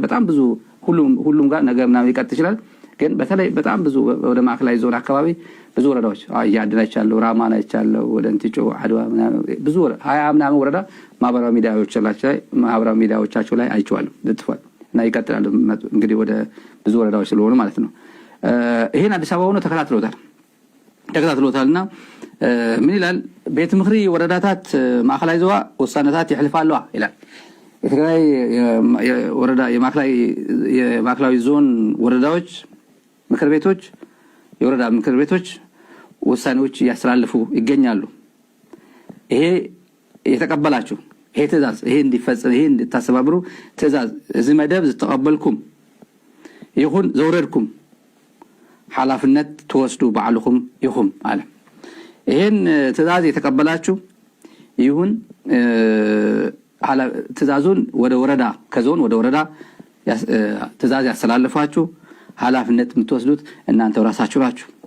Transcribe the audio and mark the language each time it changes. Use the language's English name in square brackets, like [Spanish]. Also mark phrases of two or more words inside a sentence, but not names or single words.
[Amharic] በጣም ብዙ ሁሉም ጋር ነገ ምናምን ሊቀጥ ይችላል፣ ግን በተለይ በጣም ብዙ ወደ ማዕከላዊ ዞን አካባቢ ብዙ ወረዳዎች ያድላ ይቻላል፣ ራማና ይቻላል፣ ወደ እንቲጮ አድዋ ምናምን ብዙ 20 ምናምን ወረዳ ማህበራዊ ሚዲያዎቻቸው ላይ አይቼዋለሁ ልጥፏል እና ይቀጥላል እንግዲህ ወደ ብዙ ወረዳዎች ስለሆኑ ማለት ነው። ይሄን አዲስ አበባ ሆኖ ተከታትሎታልና ምን ይላል? [Tigrinya] ቤት ምክሪ ወረዳታት ማዕከላዊ ዞባ ውሳኔታት ይሕልፋሉ [Amharic] ይላል። የትግራይ ወረዳ የማዕከላዊ ዞን ወረዳዎች ምክር ቤቶች የወረዳ ምክር ቤቶች ውሳኔዎች ያስተላልፉ ይገኛሉ። ይሄ የተቀበላችሁ ይሄ ትዕዛዝ ይሄ እንዲፈጸም ይሄ እንድታሰባብሩ ትዕዛዝ [Tigrinya] እዚ መደብ ዝተቀበልኩም ይሁን ዘውረድኩም ኃላፊነት ተወስዱ ባዕልኩም ይሁን [Amharic] አለ። ይሄን ትዕዛዝ የተቀበላችሁ ይሁን ትዕዛዙን ወደ ወረዳ ከዞን ወደ ወረዳ ትዕዛዝ ያስተላልፋችሁ ኃላፊነት የምትወስዱት እናንተው ራሳችሁ ናችሁ።